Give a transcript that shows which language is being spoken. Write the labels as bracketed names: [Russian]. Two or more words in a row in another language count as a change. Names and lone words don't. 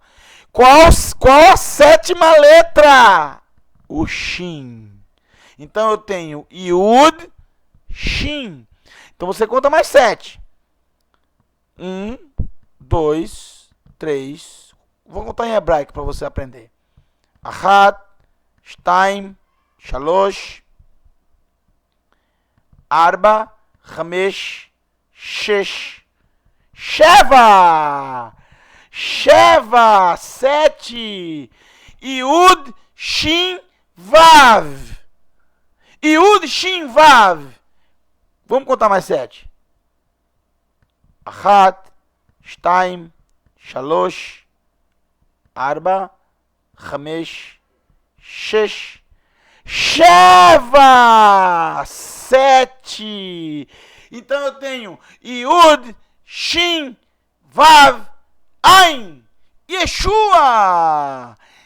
[Portuguese] Qual a 7ª letra? O Shin. Então eu tenho [Hebrew] יוד, שין. [Portuguese] Então você conta mais 7. 1, 2, 3. Vou contar em hebraico para você aprender. [Hebrew] אחת, שתיים, שלוש, ארבע, חמש, שש, שבע! [Portuguese] Sheva, 7. [Hebrew] יוד, שין, וו. יוד, שין, וו. [Portuguese] Vamos contar mais 7. [Hebrew] אחת, שתיים, שלוש, ארבע, חמש, שש, שבע! [Portuguese] 7. Então eu tenho [Hebrew] יוד, שין, וו, עין, ישוע!